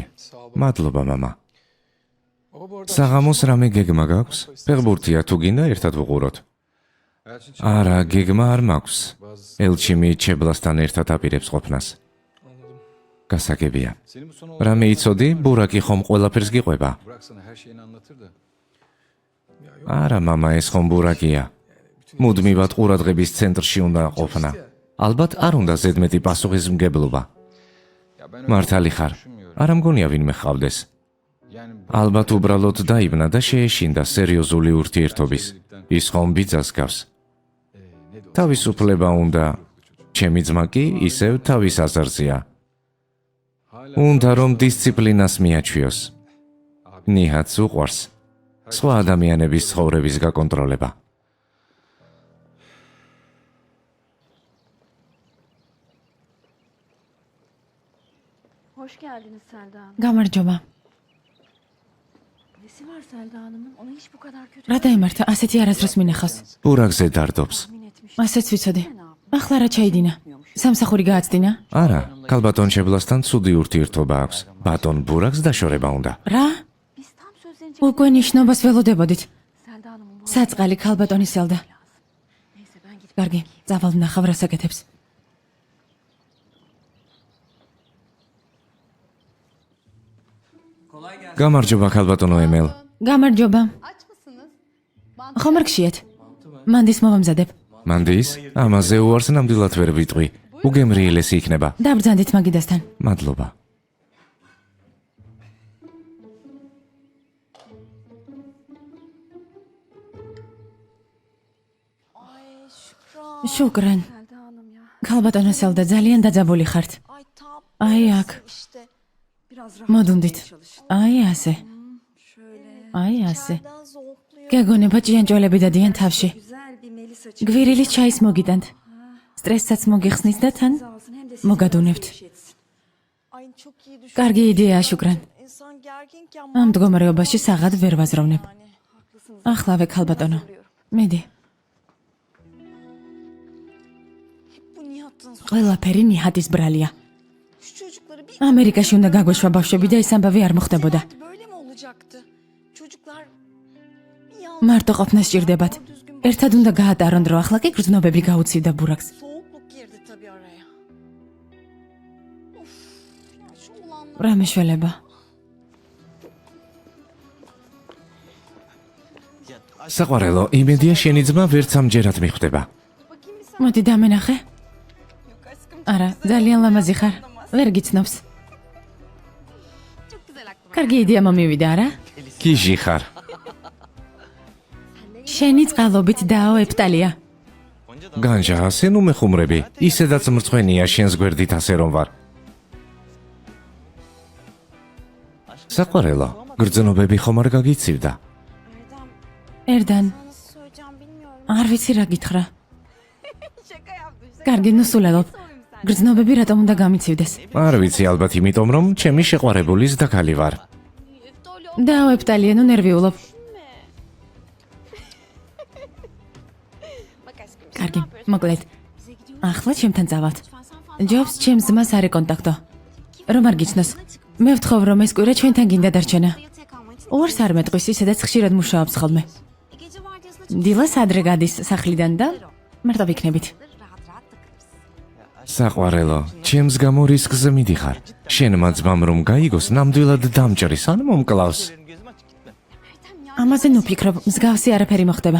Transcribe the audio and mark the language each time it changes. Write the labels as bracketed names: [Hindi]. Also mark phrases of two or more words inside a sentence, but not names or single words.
[Georgian] მადლობა, мама. [Turkish] Baba bu arada [Georgian] საღამოს რამე გეგმა გაქვს? ფეხბურთია თუ გინდა ერთად ვუყუროთ. არა, გეგმა არ მაქვს. ელჩი მიჩებლასთან ერთად აპირებს ყოფნას. გასაგებია. [Turkish] Senin bu son [Georgian] რამე იცოდი, ბურაკი ხომ ყველაფერს გიყვება? [Turkish] Burak sana her şeyini anlatır da. [Georgian] არა, мама, ეს ხომ ბურაკია. მუდმივად ყურადღების ცენტრში უნდა ყოფნა. ალბათ არ უნდა ზედმეტი პასუხისმგებლობა. [Turkish] Ya ben [Georgian] მართალი ხარ. არა მგონია ვინმე ხავდეს. [Turkish] yani [Georgian] ალბათ უბრალოდ დაიბნა და შეეშინდა სერიოზული ურთიერთობის. ის ხომ ბიძას გავს. თავისუფლება უნდა. ჩემი ძმა კი ისევ თავის აზარზეა. უნდა რომ დისციპლინას მიაჩვიოს. ნიჰაც უყვარს. სხვა ადამიანების ცხოვრების გაკონტროლება. [Turkish] Hoş geldiniz Selda Hanım. [Georgian] გამარჯობა. [Turkish] Nesi var Selda Hanım'ın? Onu hiç bu kadar kötü [Georgian] რა დაემართა, ასეთი არასდროს მინახავს. ბურაკზე დარდობს. [Turkish] tahmin etmiş. [Georgian] ასეც ვიცოდი. ახლა რა ჩაიდინა? სამსახური გააცდინა? არა, ქალბატონ შებლასთან ცუდი ურთიერთობა აქვს. ბატონ ბურაკს დაშორება უნდა. რა? [Turkish] Biz tam sözlenecek [Georgian] უკვე ნიშნობას ველოდებოდით. [Turkish] Selda Hanım'ın bu [Georgian] საწყალი ქალბატონი სელდა. [Turkish] Neyse ben gidip [Georgian] კარგი, წავალ ვნახავ რას აკეთებს. გამარჯობა ქალბატონო ემელ. გამარჯობა. [Turkish] Aç mısınız? [Georgian] ხომ არ გშიეთ? მანდის მოვამზადებ. მანდის, ამაზე უარს ნამდვილად ვერ ვიტყვი. უგემრიელესი იქნება. დაბრძანდით მაგიდასთან. მადლობა. შუკრან. [Turkish] Selda Hanım ya. [Georgian] ქალბატონო სელდა, ძალიან დაძაბული ხართ. [Turkish] Ay tam [Georgian] აი აქ, [Turkish] işte. Biraz rahat [Georgian] მოდუნდით. აი ასე. [Turkish] şöyle. [Georgian] აი ასე. [Turkish] Daha zonkluyor. [Georgian] გეგონება ჭიანჭველები დადიან თავში. [Turkish] Güzel bir melisa [Georgian] გვირილი ჩაის მოგიტანთ. სტრესსაც მოგიხსნით და თან [Turkish] alsın hem de [Georgian] მოგადუნებთ. [Turkish] Ay çok iyi düşün. [Georgian] კარგი იდეაა, შუკრან. [Turkish] İnsan gerginken [Georgian] ამ მდგომარეობაში საღად ვერ ვაზროვნებ. [Turkish] yani haklısınız. [Georgian] ახლავე ქალბატონო. მედი. [Turkish] Hep bu Nihat'ın suçu. [Georgian] ყველაფერი ნიჰატის ბრალია. [Turkish] Şu çocukları bir [Georgian] ამერიკაში უნდა გაგვეშვა ბავშვები და ეს ამბავი არ მოხდებოდა. [Turkish] böyle mi olacaktı? Çocuklar [Georgian] მარტო ყოფნა სჭირდებათ. ერთად უნდა გაატარონ დრო, ახლა კი გრძნობები გაუცივდა ბურაკს. [Turkish] soğukluk girdi tabii araya. Of. Ya şu olanlar. [Georgian] რა მეშველება? საყვარელო, იმედია შენი ძმა ვერც ამჯერად მიხვდება. მოდი დამენახე. არა, ძალიან ლამაზი ხარ. ვერ გიცნობს. კარგი იდეა მომივიდა, არა? გიჟი ხარ. შენი წყალობით დაო ეფტალია. განჯა, ასე ნუ მეხუმრები. ისედაც მრცხვენია შენს გვერდით ასე რომ ვარ. საყვარელო, გრძნობები ხომ არ გაგიცივდა? [Turkish] Erdem [Georgian] ერდან, [Turkish] nasıl söyleyeceğim bilmiyorum. [Georgian] არ ვიცი რა გითხრა. [Turkish] Şaka yaptım. [Georgian] კარგი, ნუ სულელობ. გრძნობები რატომ უნდა გამიცივდეს? არ ვიცი, ალბათ იმიტომ რომ ჩემი შეყვარებულის დაქალი ვარ. დავეფტალია, ნუ ნერვიულობ. [Turkish] Bak aşkım. [Georgian] კარგი, მოკლედ. ახლა ჩემთან წავალთ. ჯობს ჩემს ძმას არი კონტაქტო. რომ არ გიცნოს. მე ვთხოვ რომ ეს კვირა ჩვენთან გინდა დარჩენა. [Turkish] Yatıya kalmaya çık. [Georgian] ორს არ მეტყვის ისედაც ხშირად მუშაობს ხოლმე. [Turkish] Gece vardiyasına [Georgian] დილას ადრე გადის სახლიდან და მარტო ვიქნებით. [Turkish] rahat rahat takılırız. [Georgian] საყვარელო, ჩემს გამო რისკზე მიდიხარ. შენმა ძმამ რომ გაიგოს, ნამდვილად დამჭრის ან მომკლავს. ამაზე ნუ ფიქრობ, მსგავსი არაფერი მოხდება.